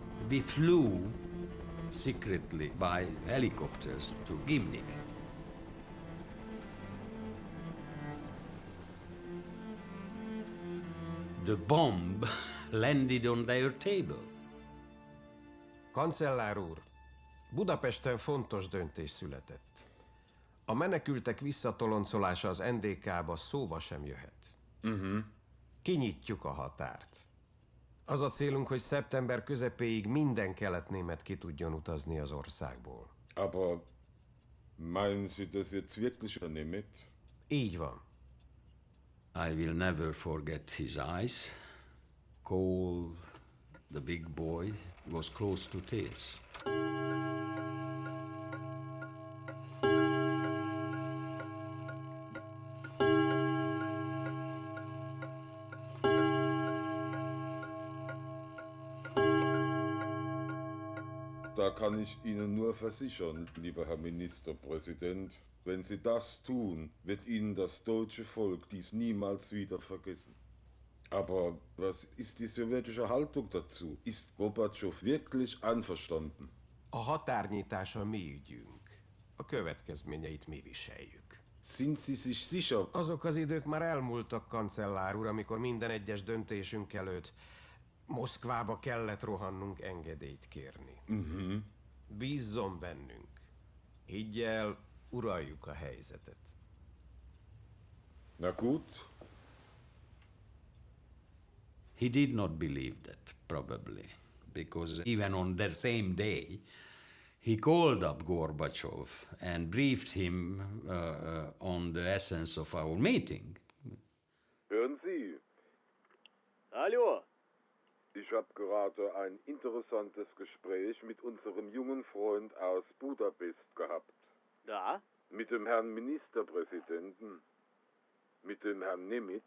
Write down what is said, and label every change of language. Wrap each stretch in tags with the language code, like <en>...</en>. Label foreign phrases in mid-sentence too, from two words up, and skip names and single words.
<en>We flew secretly by helicopters to Gimnik. The bomb landed on their table.</en> <hu>Kancellár úr, Budapesten fontos döntés született. A menekültek visszatoloncolása az NDK-ba szóba sem jöhet. Kinyitjuk a határt. Az a célunk, hogy szeptember közepéig minden kelet-német ki tudjon utazni az országból.</hu> <de>Aber meinen Sie das jetzt wirklich, Herr Nemeth?</de> <hu>Így van.</hu> <en>I will never forget his eyes. Cold, the big boy, was close to tears.</en> <de>Da kann ich Ihnen nur versichern, lieber Herr Ministerpräsident, wenn Sie das tun, wird Ihnen das deutsche Volk dies niemals wieder vergessen. Aber was ist die sowjetische Haltung dazu? Ist Gorbachev wirklich einverstanden?</de> <hu>A határnyitás a mi ügyünk. A következményeit mi viseljük.</hu> <de>Sind Sie sich sicher?</de> <hu>Azok az idők már elmúltak, kancellár úr, amikor minden egyes döntésünk előtt Moszkvába kellett rohannunk engedélyt kérni. Bízzon bennünk. Higgy el, uraljuk a helyzetet.</hu> <de>Na gut.</de> <en>He did not believe that, probably, because even on that same day, he called up Gorbachev and briefed him on the essence of our meeting.</en> <de>Hören Sie. Hallo. Ich habe gerade ein interessantes Gespräch mit unserem jungen Freund aus Budapest gehabt. Da? Mit dem Herrn Ministerpräsidenten. Mit dem Herrn Nemeth.</de>